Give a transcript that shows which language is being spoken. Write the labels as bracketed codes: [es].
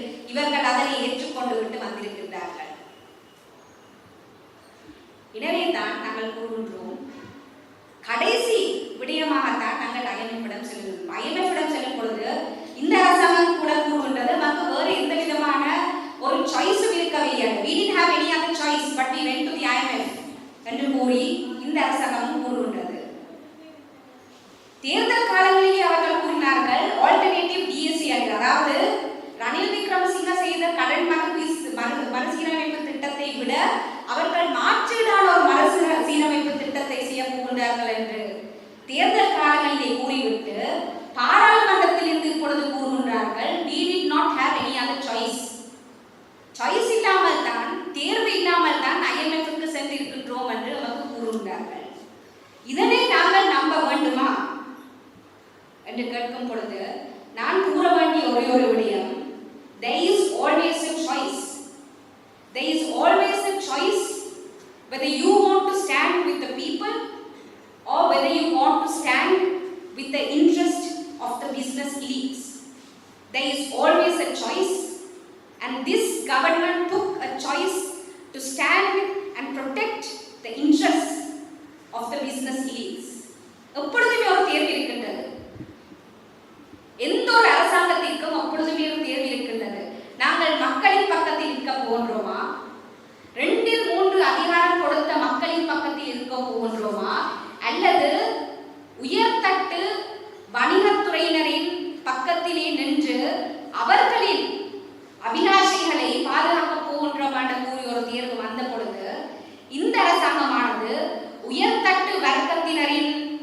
[ta] இவர்கள் அதனை ஏற்றுக்கொண்டு விட்டு வந்திருக்கின்றார்கள். எனவே தான் நாங்கள் கூறுகின்றோம், கடைசி விடயமாகத்தான் நாங்கள் IMF-இடம் செல்கிறோம். IMF-இடம் செல்லும் பொழுது இந்த அரசாங்கம் கூட கூறுகின்றது, நமக்கு வேறு எந்த விதமான ஒரு சாய்ஸும் இருக்கவில்லை. [en] We didn't have any other choice but we went to the IMF [ta] என்று கூறி இந்த அரசாங்கமும் கூறுகின்றது. தேர்தல் காலங்களிலே அவர்கள் கூறினார்கள் ஆல்டர்னேட்டிவ் DSC என்று. அதாவது ரணில் விக்ரமசிங்க செய்த கடன் மறுசீரமைப்பு திட்டத்தை விட அவர்கள் மாற்றீடான ஒரு மறுசீரமைப்பு திட்டத்தை செய்ய போகின்றார்கள் என்று தேர்தல் காலங்களிலே கூறிவிட்டு பாராளுமன்றத்தில் இருந்து இப்பொழுது கூறுகின்றார்கள், [en] we did not have any other choice. [ta] Choice இல்லாமல் தான், தேர்வு இல்லாமல் தான் IMF-க்கு சென்றிருக்கின்றோம் என்று அவர்கள் கூறுகின்றார்கள். இதனை நாங்கள் நம்ப வேண்டுமா என்று கேட்கும் பொழுது நான் கூற வேண்டிய ஒரே ஒரு விடயம், [en] there is always a choice. There is always a choice whether you want to stand with the people or whether you want to stand with the interest of the business elites. There is always a choice, and this government took a choice to stand and protect the interests of the business elites. [ta] எப்பொழுதுமே ஒரு தேர்வு இருக்கின்றது. எந்த ஒரு அரசாங்கத்திற்கும் எப்பொழுதுமே ஒரு தேர்வு இருக்கின்றது. நாங்கள் மக்களின் பக்கத்தில் இருக்க போகின்றோமா, 2-3 அதிகாரம் கொடுத்த மக்களின் பக்கத்தில் இருக்க போகின்றோமா, அல்லது உயர்தட்டு வணிகத்துறையினரின் பக்கத்திலே நின்று அவர்களின் அபிலாஷைகளை பாதுகாக்க போகின்றோம் என்று கூறி ஒரு தேர்வு வந்த பொழுது இந்த அரசாங்கமானது உயர்தட்டு வர்க்கத்தினரின்